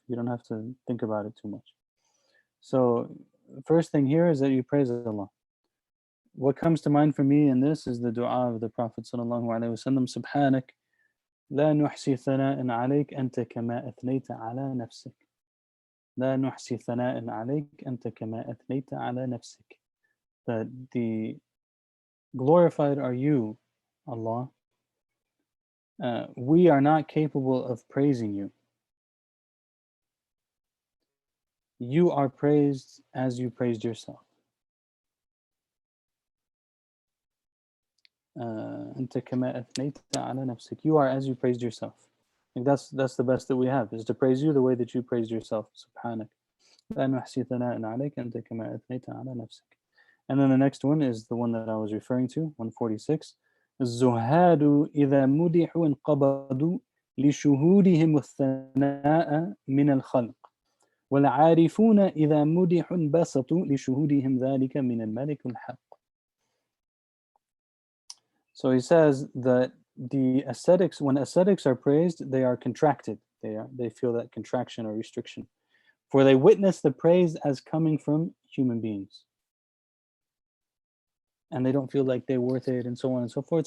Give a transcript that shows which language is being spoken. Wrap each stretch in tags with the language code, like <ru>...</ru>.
<en>You don't have to think about it too much. So first thing here is that you praise Allah. What comes to mind for me in this is the dua of the Prophet sallallahu alaihi wasallam, Subhanak,</en> <ar>لا نحصي ثناء عليك أنت كما أثنيت على نفسك. لا نحصي ثناء عليك أنت كما أثنيت على نفسك.</ar> <en>That the glorified are you, Allah. We are not capable of praising you. You are praised as you praised yourself.</en> <ar>أنت كما أثنيت على نفسك.</ar> <en>You are as you praised yourself. Like that's the best that we have, is to praise you the way that you praised yourself. Subhanak.</en> <ar>لا نحصي ثناء عليك أنت كما أثنيت على نفسك.</ar> <en>And then the next one is the one that I was referring to, 146.</en> <ar>الزهاد إذا مدحوا انقبضوا لشهودهم الثناء من الخلق والعارفون إذا مدحوا انبسطوا لشهودهم ذلك من الملك الحق.</ar> <en>So he says that the ascetics, when ascetics are praised, they are contracted. They feel that contraction or restriction, for they witness the praise as coming from human beings, and they don't feel like they're worth it, and so on and so forth.</en>